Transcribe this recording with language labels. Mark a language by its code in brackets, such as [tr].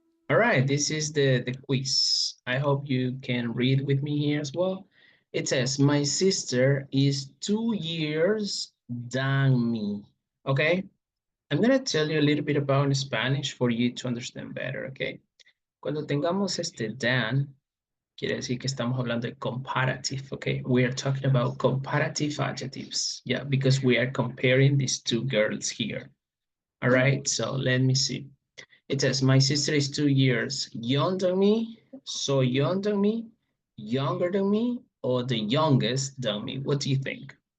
[en] All right, this is the quiz. I hope you can read with me here as well. It says, my sister is 2 years than me. Okay, I'm going to tell you a little bit about Spanish for you to understand better, okay? [es] Cuando tengamos este than, quiere decir que estamos hablando de [en] comparative, okay? We are talking about comparative adjectives, yeah, because we are comparing these two girls here. All right, so let me see. It says, my sister is 2 years younger than me, so young than me, younger than me, or the youngest than me. What do you think?